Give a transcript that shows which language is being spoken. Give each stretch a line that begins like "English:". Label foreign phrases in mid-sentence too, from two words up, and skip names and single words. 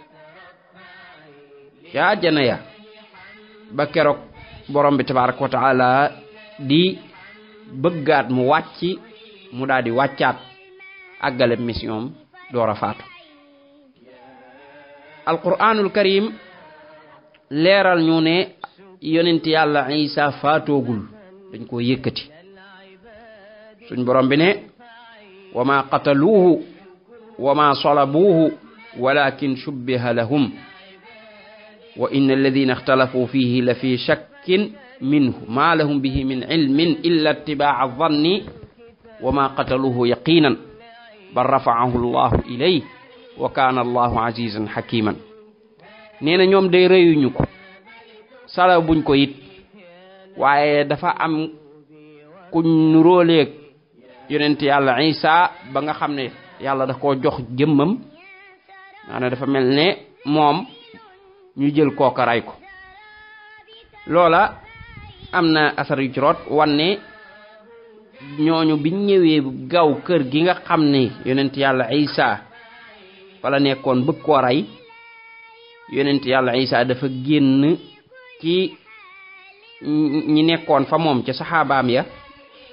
Wolof: yaa jana ya ba keroog borom bi
Arabic: تبارك وتعالى
Wolof: di bëggaat mu wàcc mu daal di wàccaat àggale mission door a faatu
Arabic: القرآن الكريم
Wolof: leeral ñu ne yonent yàlla Isa faatoogul dañ ko yëkkati suñ borom bi
Arabic: ne وما قتلوه وما صلبوه ولكن شبه لهم وإن الذين اختلفوا فيه لفي شك منه ما لهم به من علم إلا اتباع الظن و ما قتلوه يقينا بل رفعه الله إليه وكان الله عزيزا حكيما
Wolof: nee na ñoom day rëyuñu ko sala buñ ko it waaye dafa am kuñ nuróoleeg yonent yàlla Isa ba nga xam ne yàlla da koo jox jëmmam maanaam dafa mel ne moom ñu jël kooka ray ko loola am na asar yu ci root wanne ñooñu biñ ñëwee gaw kër gi nga xam ne yonent yàlla Isa wala nekkoon bëgg koo ray yonent yàlla Isa dafa génn ci ñi nekkoon fa moom ci saxaabaam ya